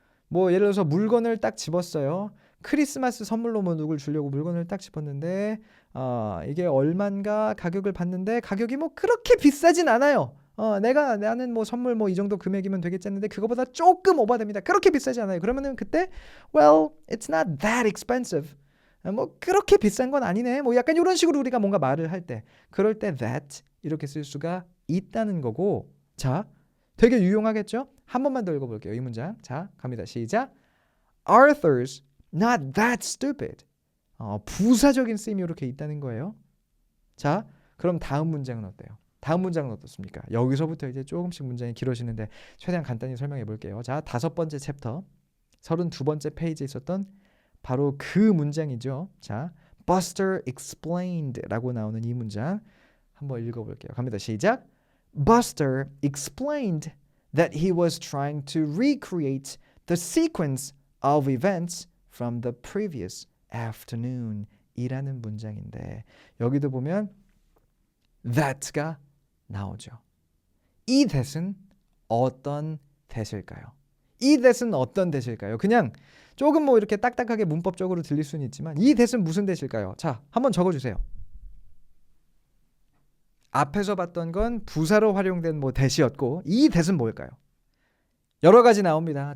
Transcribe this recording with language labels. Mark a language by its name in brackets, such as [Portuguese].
[Korean] 뭐 예를 들어서 물건을 딱 집었어요. 크리스마스 선물로 뭐 누굴 주려고 물건을 딱 집었는데 이게 얼만가 가격을 봤는데 가격이 뭐 그렇게 비싸진 않아요. 나는 뭐 선물 뭐 이 정도 금액이면 되겠지 했는데 그거보다 조금 오버됩니다. 그렇게 비싸지 않아요. 그러면은 그때 [English] well, it's not that expensive. [Korean] 뭐 그렇게 비싼 건 아니네. 뭐 약간 이런 식으로 우리가 뭔가 말을 할 때 그럴 때 that 이렇게 쓸 수가 있다는 거고. 자, 되게 유용하겠죠? 한 번만 더 읽어볼게요. 이 문장. 자, 갑니다. 시작. [English] Arthur's not that stupid. [Korean] 부사적인 쓰임이 이렇게 있다는 거예요. 자, 그럼 다음 문장은 어때요? 다음 문장은 어떻습니까? 여기서부터 이제 조금씩 문장이 길어지는데 최대한 간단히 설명해 볼게요. 자, 5번째 챕터 32번째 페이지에 있었던 바로 그 문장이죠. 자, Buster explained 라고 나오는 이 문장 한번 읽어볼게요. 갑니다. 시작. [English] Buster explained that he was trying to recreate the sequence of events from the previous afternoon [Korean] 이라는 문장인데 여기도 보면 that가 나오죠. 이 that은 어떤 that일까요? 이 that은 어떤 that일까요? 그냥 조금 뭐 이렇게 딱딱하게 문법적으로 들릴 수는 있지만 이 that은 무슨 that일까요? 자, 한번 적어주세요. 앞에서 봤던 건 부사로 활용된 뭐 that이었고 이 that은 뭘까요? 여러 가지 나옵니다.